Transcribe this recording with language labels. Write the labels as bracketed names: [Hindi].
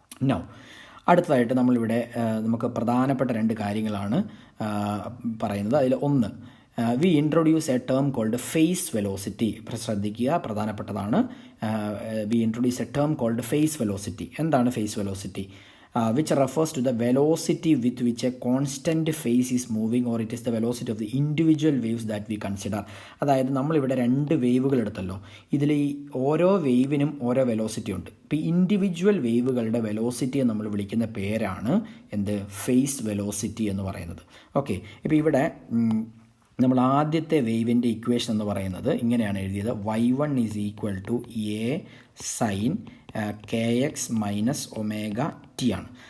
[Malayalam] Now അടുത്തതായിട്ട് നമ്മളിവിടെ നമുക്ക് പ്രധാനപ്പെട്ട രണ്ട് കാര്യങ്ങളാണ് പറയുന്നത്. അതിൽ ഒന്ന്, [English] We introduce a term called phase velocity. [Malayalam] ശ്രദ്ധിക്കുക, പ്രധാനപ്പെട്ടതാണ്. [English] We introduce a term called phase velocity. [Malayalam] എന്താണ് phase velocity? [English] Which refers to the velocity with which a constant phase is moving, or it is the velocity of the individual waves that we consider. [Malayalam] അതായത് നമ്മളിവിടെ രണ്ട് വേവുകൾ എടുത്തല്ലോ, ഇതിൽ ഈ ഓരോ വേവിനും ഓരോ velocity ഉണ്ട്. ഇപ്പോൾ ഇൻഡിവിജ്വൽ വേവുകളുടെ വെലോസിറ്റിയെ നമ്മൾ വിളിക്കുന്ന പേരാണ് ഫേസ് വെലോസിറ്റി എന്ന് പറയുന്നത്. ഓക്കെ, ഇപ്പോൾ ഇവിടെ നമ്മൾ ആദ്യത്തെ വേവിൻ്റെ ഇക്വേഷൻ എന്ന് പറയുന്നത് ഇങ്ങനെയാണ് എഴുതിയത്: y1 = a sin kx minus omega T ആണ്.